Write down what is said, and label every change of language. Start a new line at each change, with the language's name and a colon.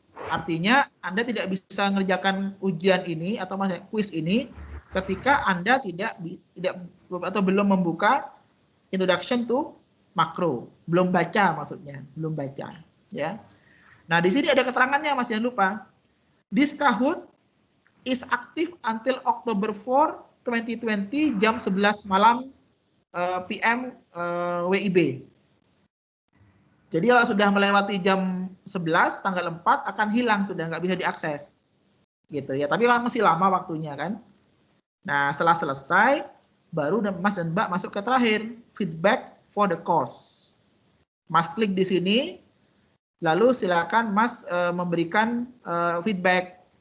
Indonesian: Artinya, Anda tidak bisa mengerjakan ujian ini atau kuis ini ketika Anda tidak atau belum membuka introduction to makro, belum baca maksudnya, belum baca ya. Nah, di sini ada keterangannya Mas, jangan lupa.
English: This Kahoot is active until October 4, 2020
Indonesian: jam 11 malam
English: PM WIB.
Indonesian: Jadi kalau sudah melewati jam 11 tanggal 4 akan hilang, sudah nggak bisa diakses. Gitu ya, tapi masih lama waktunya kan. Nah, setelah selesai, baru Mas dan Mbak masuk ke terakhir,
English: feedback for the course.
Indonesian: Mas klik di sini, lalu silakan Mas memberikan feedback.